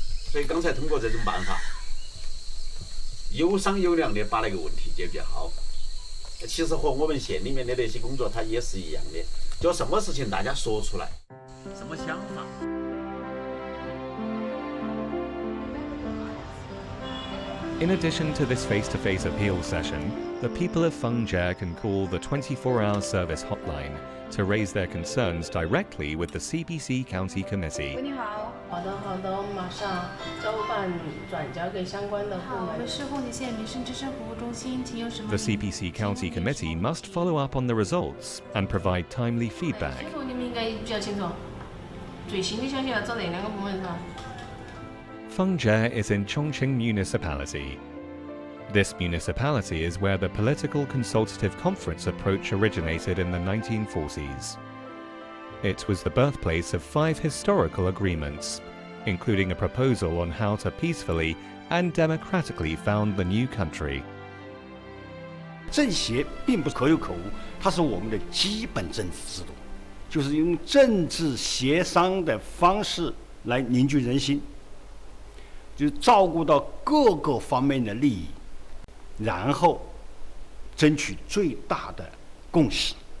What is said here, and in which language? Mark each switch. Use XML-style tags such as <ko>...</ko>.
<zh>所以刚才通过这种办法，有商有量的把那个问题解决好。其实和我们县里面的那些工作它也是一样的，就什么事情大家说出来，什么想法。</zh> <en>In addition to this face-to-face appeal session, the people of Fengjie can call the 24-hour service hotline to raise their concerns directly with the CPC County Committee.</en> <zh>你好，好的，我们马上交办转交给相关的部门。我们是凤吉县民生支持服务中心，请有什么？</zh> <en>The CPC County Committee must follow up on the results and provide timely feedback.</en> <zh>这个你们应该比较清楚，最新的消息要找那2个部门是吧？</zh> <en>Fengjie is in Chongqing Municipality. This municipality is where the political consultative conference approach originated in the 1940s. It was the birthplace of 5 historical agreements, including a proposal on how to peacefully and democratically found the new country.</en> <zh>政协并不是可有可无，它是我们的基本政治制度，就是用政治协商的方式来凝聚人心，就照顾到各个方面的利益，然后争取最大的共识。</zh>